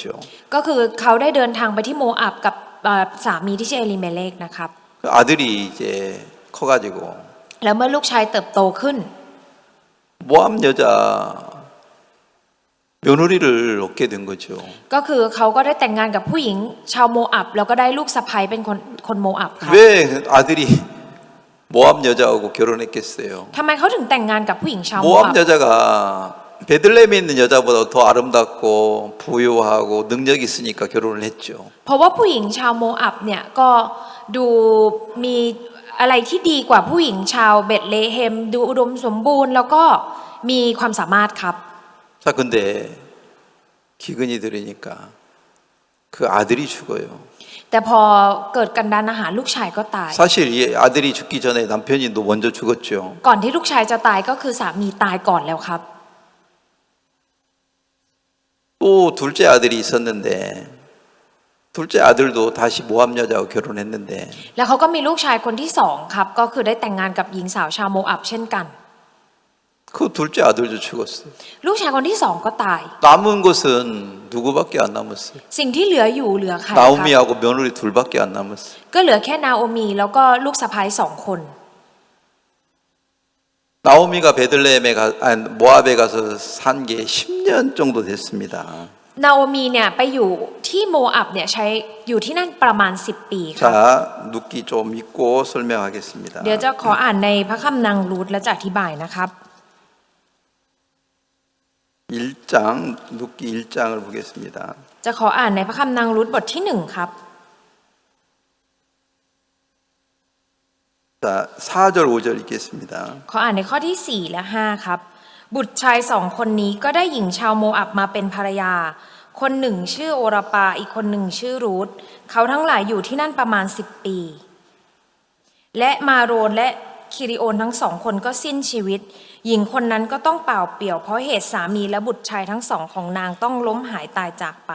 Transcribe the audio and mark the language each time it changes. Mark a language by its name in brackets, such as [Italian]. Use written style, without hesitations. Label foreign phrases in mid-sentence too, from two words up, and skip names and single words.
[Thai] ก็คือเขาได้เดินทางไปที่โมอับกับสามีที่ชื่อเอลิเมเลกนะครับ [Korean] 아들이 이제 커가지고 [Thai] แล้วเมื่อลูกชายเติบโตขึ้น [Korean] 모압 여자 며느리를 얻게 된 거죠. [Thai] ก็คือเขาก็ได้แต่งงานกับผู้หญิงชาวโมอับแล้วก็ได้ลูกสะใภ้เป็นคนโมอับครับ [Korean] 왜 아들이 모압 여자하고 결혼했겠어요? [Thai] ทำไมเขาถึงแต่งงานกับผู้หญิงชาวโมอับ [Korean] 모압 여자가 베들레헴에 있는 여자보다 더 아름답고 부유하고 능력이 있으니까 결혼을 했죠. [Thai] เพราะว่าผู้หญิงชาวโมอับเนี่ยก็ดูมีอะไรที่ดีกว่าผู้หญิงชาวเบธเลเฮมดูอุดมสมบูรณ์แล้วก็มีความสามารถครับ [Korean] 자, 근데 기근이 들으니까 그 아들이 죽어요. [Thai] แต่พอเกิดกันดารอาหารลูกชายก็ตาย [Korean] 사실 이 아들이 죽기 전에 남편이 먼저 죽었죠. [Thai] ก่อนที่ลูกชายจะตายก็คือสามีตายก่อนแล้วครับ [Korean] 또 둘째 아들이 있었는데 둘째 아들도 다시 모압 여자하고 결혼했는데 [Thai] แล้วเขาก็มีลูกชายคนที่2ครับก็คือได้แต่งงานกับหญิงสาวชาวโมอับเช่นกัน [Korean] 그 둘째 아들도 죽었어요. [Thai] ลูกชายคนที่2ก็ตาย [Korean] 남은 것은 누구밖에 안 남았어요. [Thai] สิ่งที่เหลืออยู่เหลือใครครับ [Korean] 나오미하고 며느리 둘밖에 안 남았어요. [Thai] ก็เหลือแค่นาโอมีแล้วก็ลูกสะใภ้2 คน [Korean] 나오미가 모압에 가서 산 게 10년 정도 됐습니다. [Thai] นาโอมีเนี่ยไปอยู่ที่โมอับเนี่ยใช้อยู่ที่นั่นประมาณ10 ปีครับ [Korean] 자, 눕기 좀 읽고 설명하겠습니다. [Thai] เดี๋ยวจะขออ่านในพระคัมภีร์นางรูธและจะอธิบายนะครับ [Korean] 1장 눕기 1장을 보겠습니다. [Thai] จะขออ่านในพระคัมภีร์นางรูธบทที่1ครับ [Korean] 자, 4절 5절 읽겠습니다. [Thai] ขออ่านในข้อที่4และ5ครับ บุตรชาย2 คนนี้ก็ได้หญิงชาวโมอับมาเป็นภรรยา คนหนึ่งชื่อโอราปาอีกคนหนึ่งชื่อรูธเขาทั้งหลายอยู่ที่นั่นประมาณ10 ปี และมาโรนและคิริโอนทั้ง2 คนก็สิ้นชีวิต หญิงคนนั้นก็ต้องเปล่าเปลี่ยวเพราะเหตุสามีและบุตรชายทั้ง2ของนางต้องล้มหายตายจากไป